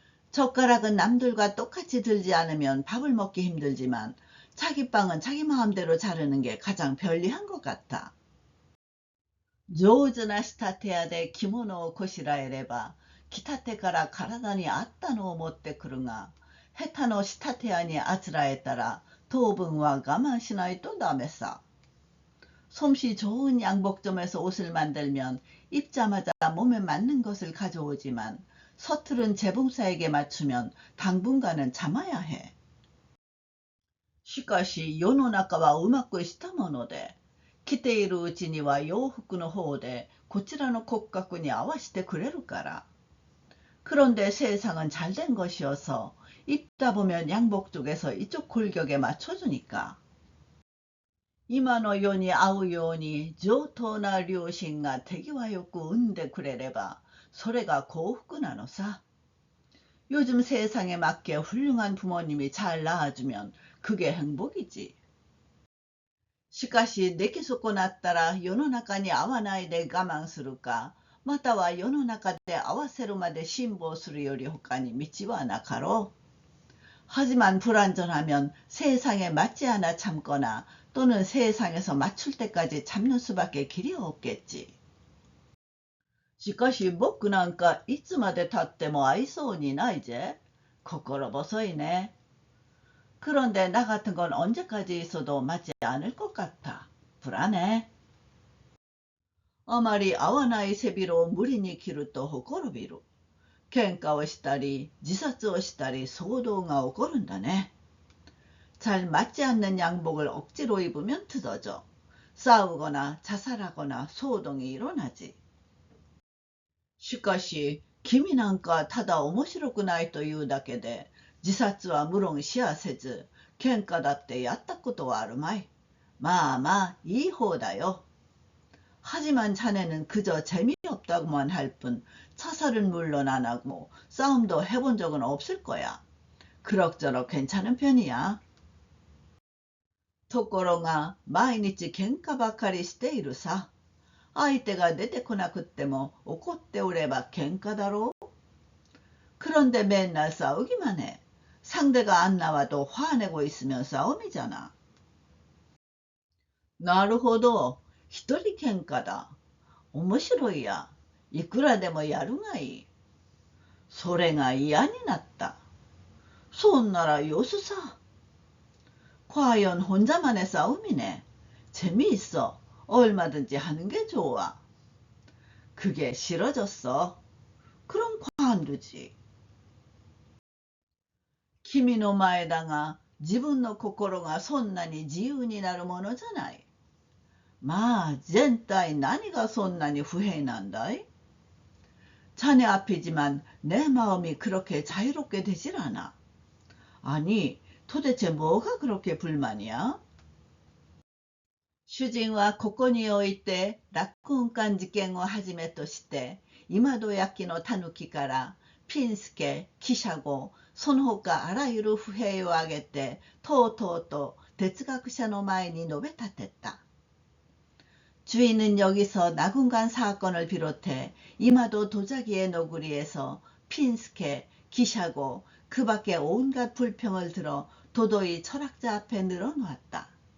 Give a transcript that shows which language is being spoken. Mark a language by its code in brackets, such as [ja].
[ko] 젓가락은 남들과 똑같이 들지 않으면 밥을 먹기 힘들지만 자기 빵은 자기 마음대로 자르는 게 가장 편리한 것 같아. [ja] 上手な仕立て屋で着物をこしらえれば、着たてから体に合ったのを持ってくるが、下手の仕立て屋にあつらえたら当分は我慢しないとダメさ。 [ko] 솜씨 좋은 양복점에서 옷을 만들면 입자마자 몸에 맞는 것을 가져오지만 서투른 재봉사에게 맞추면 당분간은 참아야 해. [ja] しかし世の中はうまくしたもので、着ているうちには洋服の方でこちらの骨格に合わせてくれるから。 [ko] 그런데 세상은 잘된 것이어서 입다 보면 양복 쪽에서 이쪽 골격에 맞춰주니까. [ja] 今の世に合うように上等な両親が手際よく産んでくれればそれが幸福なのさ。 [ko] 요즘 세상에 맞게 훌륭한 부모님이 잘 낳아주면 그게 행복이지. [ja] しかし出来損なったら世の中に合わないで我慢するか、または世の中で合わせるまで辛抱するより他に道はなかろう。 [ko] 하지만 불완전하면 세상에 맞지 않아 참거나 또는 세상에서 맞출 때까지 참는 수밖에 길이 없겠지. [ja] しかし僕なんかいつまで経っても愛想にないぜ。心細いね。 [ko] 그런데 나 같은 건 언제까지 있어도 맞지 않을 것 같아. 불안해. [ja] あまり合わない背広を無理に着るとほころびる。喧嘩をしたり自殺をしたり騒動が起こるんだね。 [ko] 잘 맞지 않는 양복을 억지로 입으면 틀어져. 싸우거나 자살하거나 소동이 일어나지. [ja] しかし君なんかただ面白くないというだけで自殺は無論しやせず喧嘩だってやったことはあるまい。まあまあいい方だよ。 [ko] 하지만 자네는 그저 재미없다고만 할 뿐 자살은 물론 안 하고 싸움도 해본 적은 없을 거야. 그럭저럭 괜찮은 편이야. [ja] ところが毎日喧嘩ばかりしているさ。相手が出てこなくっても怒っておれば喧嘩だろう。 [ko] 그런데 맨날 싸우기만 해. 상대가 안 나와도 화내고 있으면 싸움이잖아. [ja] なるほど。一人喧嘩だ。面白いや。いくらでもやるがいい。それが嫌になった。そんならよすさ。 [ko] 과연 혼자만의 싸움이네. 재미있어. 얼마든지 하는 게 좋아. 그게 싫어졌어. 그럼 관두지. [ja] 君の前だが、自分の心がそんなに自由になるものじゃない。まあ、全体何がそんなに不平なんだい？ [ko] 자네 앞이지만 내 마음이 그렇게 자유롭게 되질 않아. 아니, 도대체 뭐가 그렇게 불만이야? [ja] 主人はここにおいて落魂館事件をはじめとして今戸焼のたぬきからピンスケ、キシャゴ、その他あらゆる不平を挙げてとうとうと哲学者の前に述べ立てた。 [ko] 주인은 여기서 낙운간 사건을 비롯해 이마도 도자기의 너구리에서 핀스케, 기샤고 그 밖에 온갖 불평을 들어 도도히 철학자 앞에 늘어놓았다.